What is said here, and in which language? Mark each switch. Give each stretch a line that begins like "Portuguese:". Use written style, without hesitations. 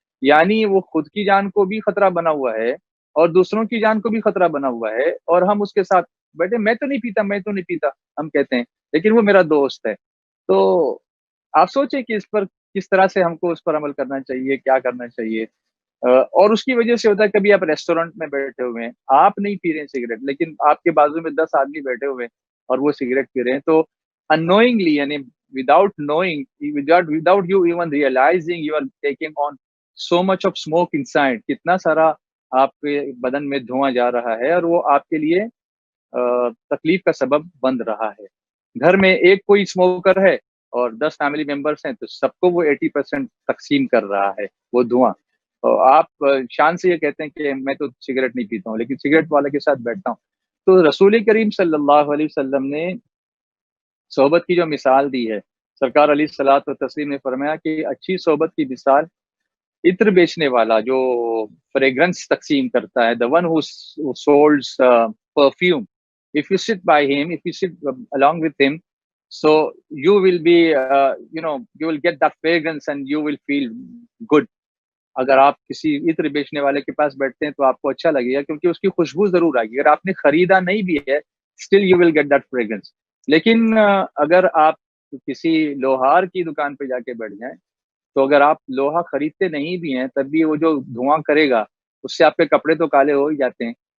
Urdu: یعنی وہ خود کی جان کو بھی خطرہ بنا ہوا ہے اور دوسروں کی جان کو بھی خطرہ بنا ہوا ہے، اور ہم اس کے ساتھ بیٹھے میں تو نہیں پیتا ہم کہتے ہیں، لیکن وہ میرا دوست ہے. تو آپ سوچیں کہ اس پر کس طرح سے ہم کو اس پر عمل کرنا چاہیے، کیا کرنا چاہیے. اور اس کی وجہ سے ہوتا ہے کبھی آپ ریسٹورینٹ میں بیٹھے ہوئے ہیں، آپ نہیں پی رہے ہیں سگریٹ، لیکن آپ کے بازو میں 10 آدمی بیٹھے ہوئے ہیں اور وہ سگریٹ پی رہے ہیں.
English: تو unknowingly،
Urdu: یعنی
English: without knowing, without you even realizing you are taking on so much of smoke inside.
Urdu: کتنا سارا آپ کے بدن میں دھواں جا رہا ہے اور وہ آپ کے لیے تکلیف کا سبب بن رہا ہے. گھر میں ایک کوئی اسموکر ہے اور 10 فیملی ممبرس ہیں تو سب کو وہ 80% تقسیم کر رہا ہے وہ دھواں. آپ شان سے یہ کہتے ہیں کہ میں تو سگریٹ نہیں پیتا ہوں، لیکن سگریٹ والے کے ساتھ بیٹھتا ہوں. تو رسول کریم صلی اللہ علیہ وسلم نے صحبت کی جو مثال دی ہے، سرکار علیہ الصلوۃ والتسلیم نے فرمایا کہ اچھی صحبت کی مثال عطر بیچنے والا جو فریگرنس تقسیم کرتا ہے،
English: the one who sells perfume. If you sit by him, if you sit along with him, so you will be you will get that fragrance and you will feel good.
Urdu: اگر آپ کسی عطر بیچنے والے کے پاس بیٹھتے ہیں تو آپ کو اچھا لگے گا کیونکہ اس کی خوشبو ضرور آئے گی. اگر آپ نے خریدا نہیں بھی ہے
English: Still you will get that fragrance.
Urdu: لیکن اگر آپ کسی لوہار کی دکان پہ جا کے بیٹھ جائیں تو اگر آپ لوہا خریدتے نہیں بھی ہیں تب بھی وہ جو دھواں کرے گا اس سے آپ کے کپڑے تو کالے ہو ہی جاتے ہیں.